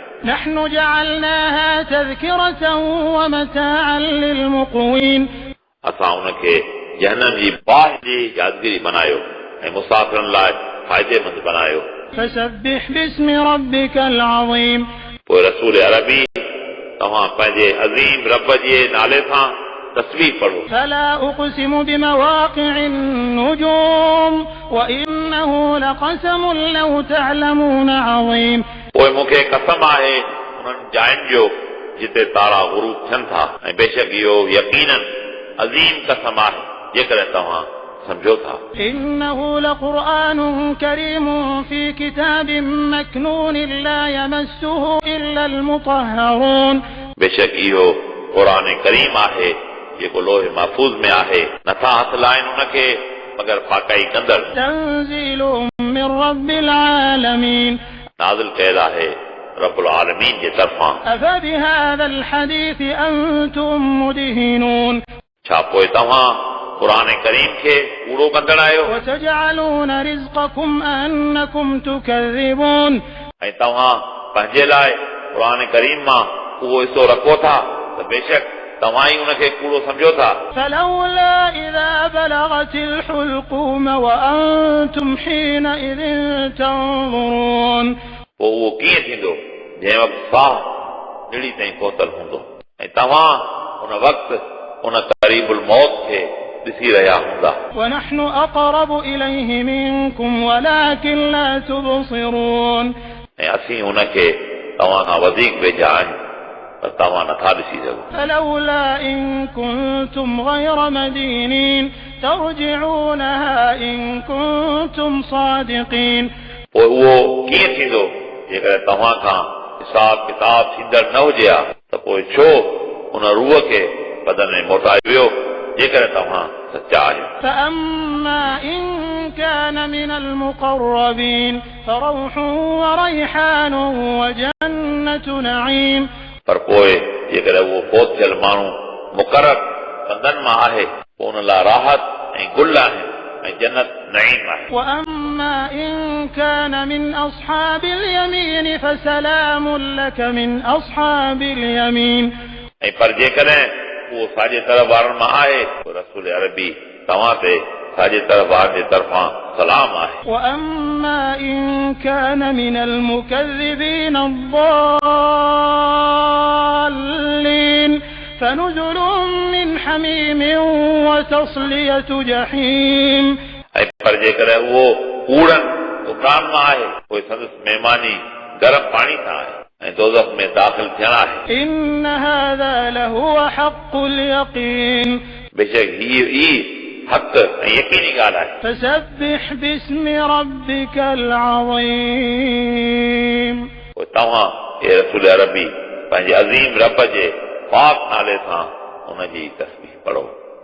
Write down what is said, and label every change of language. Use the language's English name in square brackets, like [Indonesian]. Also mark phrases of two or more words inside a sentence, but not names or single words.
[Arabic] نحن جعلناها تذكرة ومتاعا للمقوين [Sindhi] असां उनखे जहन्नम जी बाहि जी यादगिरी बनायो ऐं मुसाफ़िरनि लाइ फ़ाइदेमंद बनायो [Arabic] فسبح باسم ربك العظيم [Sindhi] पोइ रसूल अरबी तव्हां पंहिंजे अज़ीम रब जे नाले सां तस्बीह पढ़ो। [Arabic] فلا أقسم بمواقع النجوم وإنه لقسم لو تعلمون عظيم [Sindhi] पोइ मूंखे कसम आहे उन्हनि जायुनि जो जिते तारा गुरूब थियनि था ऐं बेशक इहो यकीनन अज़ीम कसम आहे जेकॾहिं तव्हां सम्झो था। [Arabic] إنه لقرآن كريم في كتاب مكنون لا يمسه إلا المطهرون [Sindhi] बेशक इहो क़ुरान करीम आहे जेको लोहे महफूज़ में आहे नथा हथ लाइनि उनखे मगर पाकाई कंदड़ [Arabic] تنزيل من رب العالمين [Sindhi] नाज़िल कयल आहे [Arabic] رب العالمين [Sindhi] जे तरफ़ां। [Arabic] أفبهذا الحديث أنتم مدهنون [Sindhi] छा पोइ तव्हां क़ुरान करीम खे कूड़ो कंदड़ आहियो [Arabic] وتجعلون رزقكم أنكم تكذبون [Sindhi] ऐं तव्हां पंहिंजे लाइ क़ुरान करीम मां उहो हिसो रखो था त बेशक तव्हां ई उनखे कूड़ो सम्झो था। [Arabic] فلولا إذا بلغت الحلقوم وأنتم حينئذ تنظرون [Sindhi] पोइ उहो कीअं थींदो जंहिं वक़्तु साह निड़ी ताईं पहुतल हूंदो ऐं तव्हां उन वक़्तु उन क़रीबुल मौत खे ॾिसी रहिया हूंदा। [Arabic] ونحن أقرب إليه منكم ولكن لا تبصرون [Sindhi] ऐं असीं उनखे तव्हां खां वधीक वेझा आहियूं पर तव्हां नथा ॾिसी सघो। [Arabic] فلولا إن كنتم غير مدينين ترجعونها إن كنتم صادقين [Sindhi] पोइ उहो कीअं थींदो जेकॾहिं तव्हां खां हिसाब किताब थींदड़ न हुजे हा त पोइ छो उन रूह खे बदन में मोटाए वियो जेकॾहिं तव्हां सचा आहियो। [Arabic] فأما إن كان من المقربين فروح وريحان وجنة نعيم [Sindhi] पर पोइ जेकॾहिं उहो फोत थियल माण्हू मुक़रर कंदनि मां आहे पोइ उन लाइ राहत ऐं गुल आहिनि ऐं जन्नत नईम आहे। [Arabic] وأما إن كان من أصحاب اليمين فسلام لك من أصحاب اليمين [Sindhi] ऐं पर जेकॾहिं उहो साॼे तरफ़ वारनि मां आहे पोइ रसूल अरबी तव्हां ते साॼे तरफ़ वारनि जे तरफ़ां सलाम आहे। [Arabic] وأما إن كان من المكذبين الضالين فنزل من حميم وتصلية جحيم [Sindhi] ऐं पर जेकॾहिं उहो कूड़नि दुकान मां आहे पोइ संदसि महिमानी गरम पाणी सां आहे ऐं दोज़ख में दाख़िल थियण आहे। [Arabic] إن هذا لهو حق اليقين [Sindhi] बेशक हीअ ई हक़ ऐं यकीनी ॻाल्हि आहे। [Arabic] فسبح باسم ربك العظيم [Sindhi] पोइ तव्हां हे रसूल अरबी पंहिंजे अज़ीम रब जे पाक नाले सां उनजी तस्बीह पढ़ो।